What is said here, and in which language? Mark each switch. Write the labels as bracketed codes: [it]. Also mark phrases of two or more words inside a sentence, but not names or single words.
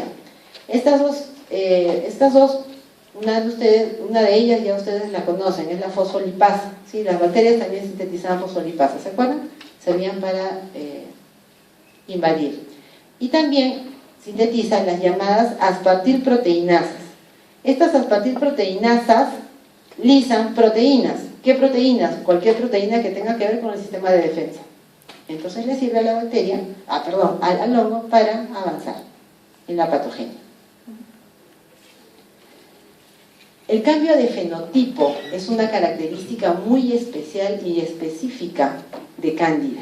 [es] Estas dos, una de ellas ya ustedes la conocen, es la fosfolipasa, ¿sí? Las bacterias también sintetizaban fosfolipasa, ¿se acuerdan? Servían para invadir. Y también sintetizan las llamadas aspartilproteinasas. Estas aspartilproteinasas lisan proteínas. ¿Qué proteínas? Cualquier proteína que tenga que ver con el sistema de defensa. Entonces le sirve a la bacteria, al hongo para avanzar en la patogenia. El cambio de fenotipo es una característica muy especial y específica de cándida.